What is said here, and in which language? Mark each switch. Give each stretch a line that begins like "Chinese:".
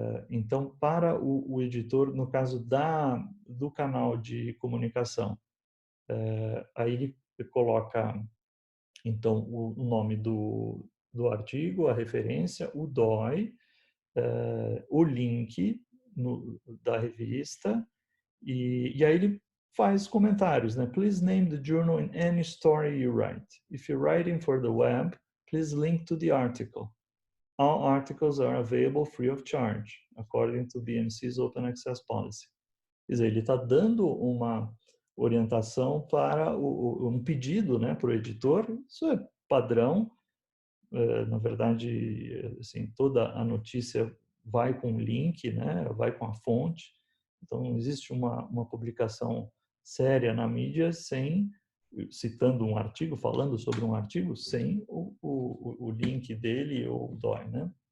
Portuguese: Então, para o editor, no caso do canal de comunicação, aí ele coloca, então, o nome do artigo, a referência, o DOI, o link da revista, e aí ele faz comentários, né?
English: Please name the journal in any story you write. If you're writing for the web, please link to the article. All articles are available free of charge, according to BMC's Open Access Policy.
Portuguese: Quer dizer, ele está dando uma orientação para um pedido, né, para o editor. Isso é padrão. Na verdade, assim, toda a notícia vai com o link, né, vai com a fonte. Então, não existe uma publicação séria na mídia citando um artigo, falando sobre um artigo, sem o link dele ou o DOI, né?